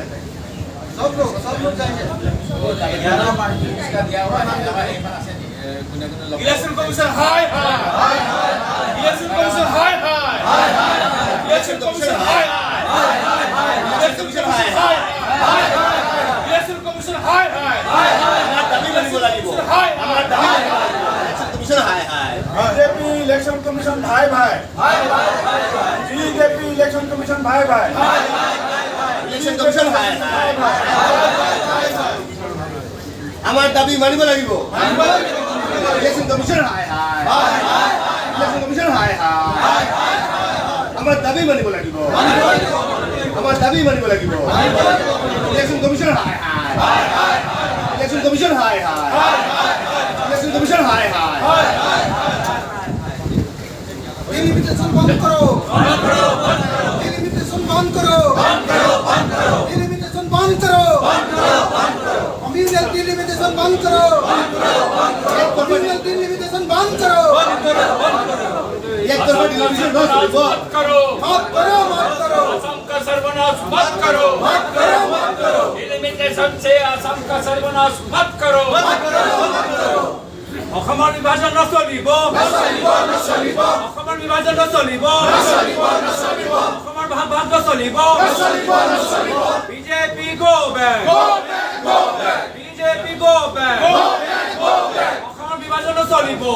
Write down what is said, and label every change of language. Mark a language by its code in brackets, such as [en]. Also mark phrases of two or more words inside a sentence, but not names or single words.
[hi] है सब लोग जाएंगे इसका दिया हुआ है इलेक्शन कमीशन हाय हाय इलेक्शन कमीशन हाय हाय इलेक्शन कमीशन हाय हाय इलेक्शन कमीशन हाय हाय इलेक्शन कमीशन हाय हाय [as] আমার দাবি মানিব লাগিব হাই আমার দাবি ইলেকশন কমিশন হাই হাই বিজেপি ইলেকশন কমিশন ভাই ভাই হাই হাই বিজেপি ইলেকশন কমিশন ভাই ভাই হাই হাই ইলেকশন কমিশন হাই হাই আমার দাবি মানিব লাগিব ইলেকশন কমিশন হাই হাই ইলেকশন কমিশন হাই হাই আমার দাবি মানিব লাগিব আমার দাবি মানিব লাগিব ইলেকশন কমিশন হাই হাই ইলেকশন কমিশন হাই হাই ইলেকশন কমিশন হাই হাই ডিলিমিটেশন বন্ধ করো ডিলিমিটেশন বন্ধ করো ডিলিমিটেশন বন্ধ করো [en] communal delimitation [as] বন্ধ করো [en] communal delimitation [as] বন্ধ করো এক তৰফা ডিলিমিটেশন ন চলিব [hi] मत करो असम का सर्वनाश मत करो डिलिमिटेशन से असम का सर्वनाश मत करो [as] অসমৰ বিভাজন নচলিব অসমৰ বিভাজন নচলিব অসমৰ ভাগ নচলিব বিজেপি [en] go back [as] বিজেপি [en] go back [as] অসমৰ বিভাজন নচলিব